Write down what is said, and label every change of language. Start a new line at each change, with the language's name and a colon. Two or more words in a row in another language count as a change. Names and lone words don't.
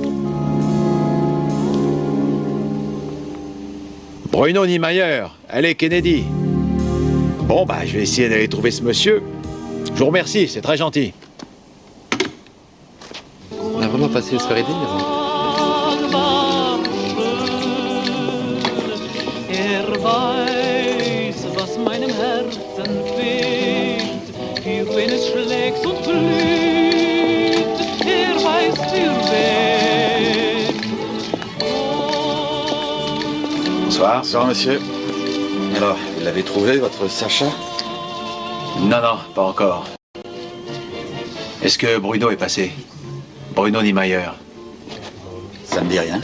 French: Bruno Niemeyer, allez Kennedy. Bon, bah, je vais essayer d'aller trouver ce monsieur. Je vous remercie, c'est très gentil. On a vraiment passé une soirée délire.
German: Weiß, was meinem Herzen fehlt, für wen es schlägt und glüht, weiß für wen.
French: Bonsoir. Bonsoir, monsieur. Alors, vous l'avez trouvé, votre Sacha? Non, non, pas encore. Est-ce que Bruno est passé? Bruno Niemeyer. Ça me dit rien.